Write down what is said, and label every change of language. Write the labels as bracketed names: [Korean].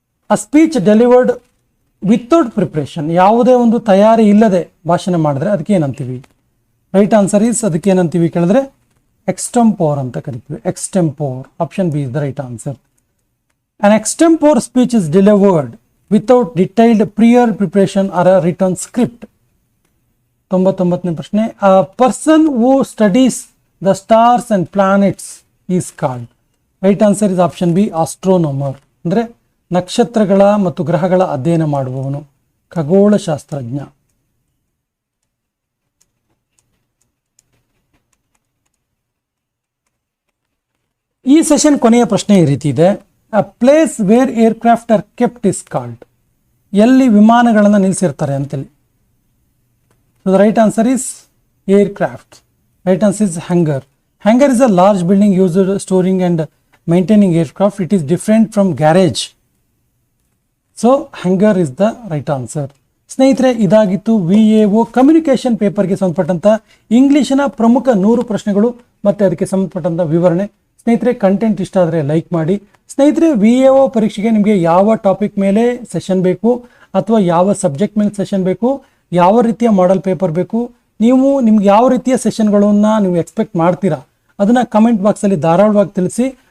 [English] a speech delivered without preparation, [Kannada] ಯಾವುದೇ ಒಂದು ತಯಾರಿ ಇಲ್ಲದೆ ಭಾಷಣ ಮಾಡಿದ್ರೆ ಅದಕ್ಕೆ ಏನಂತೀವಿ? ರೈಟ್ ಆನ್ಸರ್ ಈಸ್ ಅದಕ್ಕೆ ಏನಂತೀವಿ ಕೇಳಿದ್ರೆ ಎಕ್ಸ್ಟೆಂಪೋರ್ ಅಂತ ಕರಿತೀವಿ. [English] Extempore, option B is the right answer. An extempore speech is delivered without detailed prior preparation or a written script. [Kannada] 99ನೇ ಪ್ರಶ್ನೆ. [English] A person who studies the stars and planets is called. Right answer is option B, astronomer. [Kannada] ಅಂದ್ರೆ ನಕ್ಷತ್ರಗಳ ಮತ್ತು ಗ್ರಹಗಳ ಅಧ್ಯಯನ ಮಾಡುವವನು, ಖಗೋಳಶಾಸ್ತ್ರಜ್ಞ. ಈ session ಕೊನೆಯ ಪ್ರಶ್ನೆ ಈ ರೀತಿ ಇದೆ. [English] A place where aircraft are kept is called. [Kannada] ಎಲ್ಲಿ ವಿಮಾನಗಳನ್ನು ನಿಲ್ಲಿಸಿರ್ತಾರೆ ಅಂತೇಳಿ. [English] So the right answer is aircraft. Right answer is hangar. Hangar is a large building used for storing and maintaining aircraft. It is different from garage. So hangar is the right answer. [Kannada] ಸ್ನೇಹಿತರೆ, ಇದಾಗಿತ್ತು VAO communication ಪೇಪರ್ಗೆ ಸಂಬಂಧಪಟ್ಟಂತ ಇಂಗ್ಲಿಷಿನ ಪ್ರಮುಖ 100 ಪ್ರಶ್ನೆಗಳು ಮತ್ತು ಅದಕ್ಕೆ ಸಂಬಂಧಪಟ್ಟಂತ ವಿವರಣೆ. ಸ್ನೇಹಿತರೆ, ಕಂಟೆಂಟ್ ಇಷ್ಟ ಆದರೆ ಲೈಕ್ ಮಾಡಿ. ಸ್ನೇಹಿತರೆ, VAO ಪರೀಕ್ಷೆಗೆ ನಿಮಗೆ ಯಾವ ಟಾಪಿಕ್ ಮೇಲೆ ಸೆಷನ್ ಬೇಕು ಅಥವಾ ಯಾವ ಸಬ್ಜೆಕ್ಟ್ ಮೇಲೆ ಸೆಷನ್ ಬೇಕು, ಯಾವ ರೀತಿಯ ಮಾಡೆಲ್ ಪೇಪರ್ ಬೇಕು, ನಿಮ್ಗೆ ಯಾವ ರೀತಿಯ ಸೆಷನ್ಗಳನ್ನು ನೀವು ಎಕ್ಸ್ಪೆಕ್ಟ್ ಮಾಡ್ತೀರಾ ಅದನ್ನು ಕಮೆಂಟ್ ಬಾಕ್ಸಲ್ಲಿ ಧಾರಾಳವಾಗಿ ತಿಳಿಸಿ.